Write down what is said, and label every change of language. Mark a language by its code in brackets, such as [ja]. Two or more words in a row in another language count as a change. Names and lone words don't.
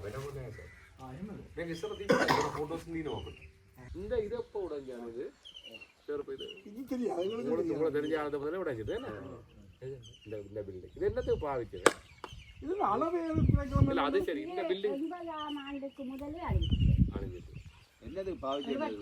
[si] වෙන මොකද නැහැ සර්. එහෙමද? මේක ඉස්සර තිබ්බ ෆොටෝස් දිනවා අපිට. [ta] இந்த இது எப்போ உடைஞ்சானது? சார் இது தெரியாது. உங்களுக்கு தெரிஞ்ச ஆனது முதல்ல உடைச்சிட்டு என்ன? இந்த பில்டிங். இது என்னத்துக்கு பாவிச்சது? இது அளவே இல்ல அது சரி. இந்த பில்டிங் 80ஆம் ஆண்டுக்கு முதலே அழிஞ்சிட்டு. என்னதுக்கு பாவிச்சிருந்தது